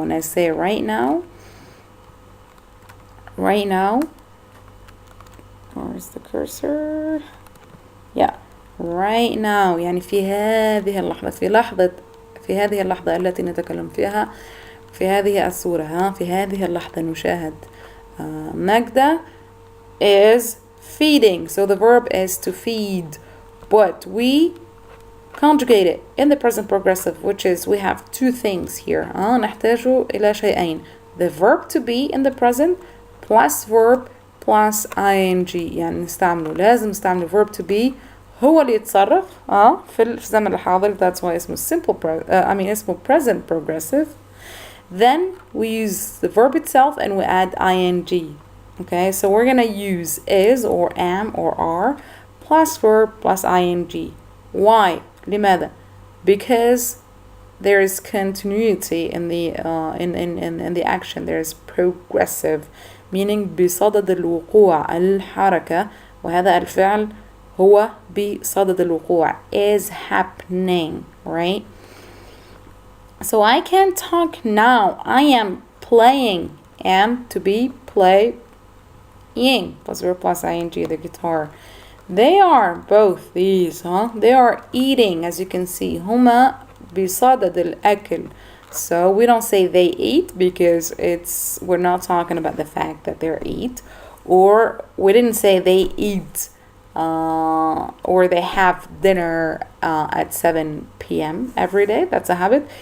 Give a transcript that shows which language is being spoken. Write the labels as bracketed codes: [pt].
[en] When I say right now where's the cursor? Yeah, right now [ar] يعني في هذه اللحظة في هذه اللحظة التي نتكلم فيها في هذه الصورة في هذه اللحظة نشاهد ماجدة [en] is feeding. So the verb is to feed, but we conjugate it in the present progressive, which is we have two things here [ar] نحتاج إلى شيئين, [en] the verb to be in the present plus verb plus ing. [ar] يعني لازم نستعمل [en] verb to be [ar] هو اللي يتصرف في الزمن الحاضر. [en] That's why [ar] اسمه اسمه [en] present progressive. Then we use the verb itself and we add ing. Okay, so we're gonna use is or am or are plus verb plus ing. Why? [ar] لماذا? [en] Because there is continuity in the action. There is progressive, meaning [ar] بصدد الوقوع الحركة, وهذا الفعل هو بصدد الوقوع [en] is happening, right? So I can talk now. I am playing. Am to be playing plus verb plus ing, the guitar. They are both these they are eating, as you can see. [ar] هما بصدد الأكل. [en] So we don't say they eat because we're not talking about the fact that they eat, or we didn't say they eat or they have dinner at 7 p.m. every day. That's a habit.